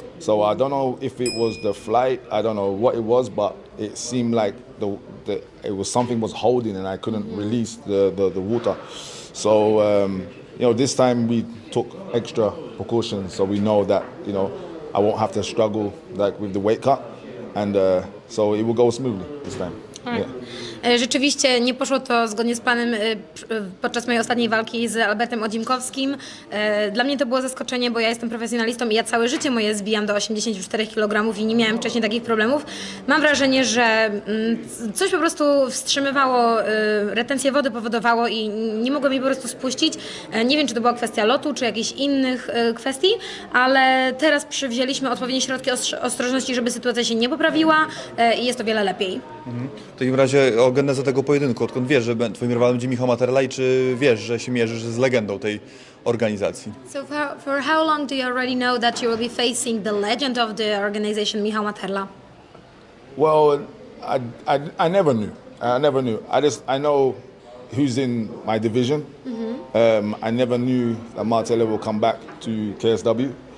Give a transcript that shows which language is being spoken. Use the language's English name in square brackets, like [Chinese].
[English] So I don't know if it was the flight. I don't know what it was, but it seemed like it was something was holding, and I couldn't release the water. So this time we took extra precautions, so we know that I won't have to struggle like with the weight cut, and so it will go smoothly this time. Yeah. [Polish] Rzeczywiście nie poszło to zgodnie z planem podczas mojej ostatniej walki z Albertem Dziękowskim. Dla mnie to było zaskoczenie, bo ja jestem profesjonalistą i ja całe życie moje zbijam do 84 kg i nie miałem wcześniej takich problemów. Mam wrażenie, że coś po prostu wstrzymywało, retencję wody powodowało i nie mogłem jej po prostu spuścić. Nie wiem, czy to była kwestia lotu, czy jakichś innych kwestii, ale teraz przywzięliśmy odpowiednie środki ostrożności, żeby sytuacja się nie poprawiła i jest o wiele lepiej. W takim razie o genezę tego pojedynku, odkąd wiesz, że twoim rywalem będzie Michał Materla i czy wiesz, że się mierzysz z legendą tej organizacji? [English] So for how long do you already know that you will be facing the legend of the organization, Michał Materla? Well, I never knew. I never knew. I know who's in my division. I never knew that Materla will come back to KSW.